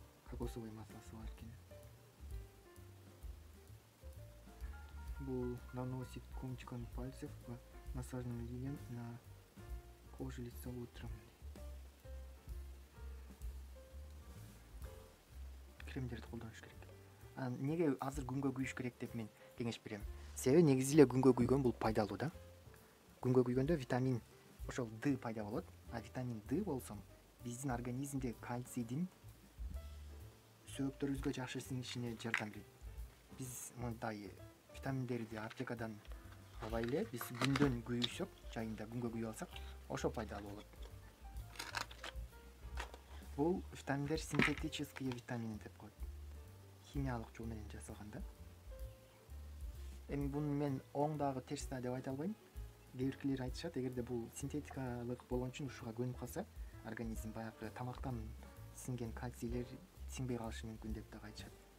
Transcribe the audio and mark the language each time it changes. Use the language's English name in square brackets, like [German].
[Kyrgyz] Кокосовый маслосы бар экен. [Russian] Бул наносит кончиком пальцев по массажным линиям на коже лица утром. [Kyrgyz] Кремдерди колдонуш керек. Неге азыр күнгө күйүш керек деп мен кеңеш берем. Себеби негизи эле күнгө күйгөн бул пайдалуу да. Күнгө күйгөндө витамин ошол D пайда болот. А витамин D болсо биздин организмде кальцийдин сөөктөрүбүзгө жакшы сиңишине жардам берет. Биз мындай витаминдерди аптекадан албай эле биз күндөн күйүсөк, жайында күнгө күйүп алсак, ошо пайдалуу болот. Бул витаминдер [Russian] синтетические витамины [Kyrgyz] деп коет. Химиялык жол менен жасалган да. Эми буну мен оң дагы терс да деп айта албайм. Кээбиркилер айтышат, эгерде бул синтетикалык болгон үчүн ушуга көнүп калса, организм баягы тамактан сиңген кальцийлер сиңбей калышы мүмкүн деп дагы айтышат.